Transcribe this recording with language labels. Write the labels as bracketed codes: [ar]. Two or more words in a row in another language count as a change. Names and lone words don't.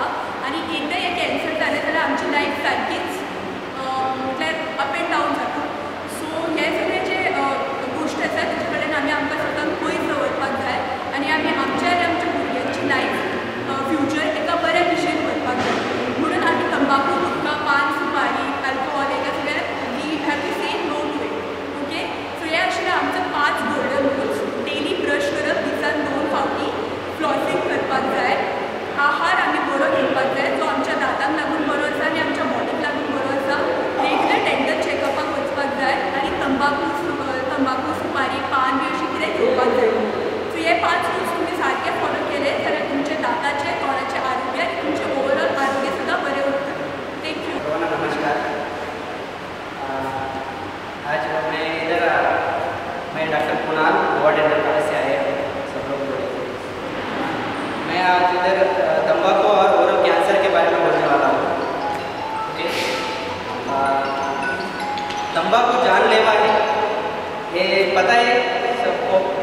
[kok] आनी एकदां हें कॅन्सर जालें जाल्यार आमची लायफ सारकीच म्हटल्यार [en] up and down [kok] जाता. सो हे सगळे जे गोश्ट आसा तेजे कडेन आमकां सतत पयस दवरपाक जाय आनी आमी आमच्या भुरग्यांची [en] life future [kok] एका बऱ्या दिशेन व्हरपाक जाय. म्हणून आमी तंबाखू, गुटखा, पान, सुपारी, अल्कोहॉल हेका सगळ्याक [en] we have to say no to it. [kok] ओके. सो हे आशिल्ले आमचे 5 [en] golden rules. daily brush [kok] करप दिसान 2 फावटी. फ्लॉसींग करपाक जाय. आहार आमी बरो घेवपाक जाय जो आमच्या दातांक लागून बरो आसा आनी आमच्या बॉडीक लागून बरो आसा. [en] regular dental [kok] चॅकअपाक वचपाक जाय आनी तंबाखू, सुपारी, पान बी अशें कितें घेवपाक जाय. सो हे 5 रूल्स तुमी सारके फॉलो केले जाल्यार तुमचे दाताचे, तोंडाचे आरोग्य आनी तुमचें ओवरऑल आरोग्य सुद्धा बरें उरता. थँक्यू. [hi] नमस्कार. आज मैं डॉक्टर कुणाल गोवा डेंटल कॉलेज से आए हैं सब लोग बोले. मैं आज इधर तंबाकू और ओरल कैंसर के बारे में बोलने वाला हूँ. ओके. तंबाकू जानलेवा है, ये पता है सबको.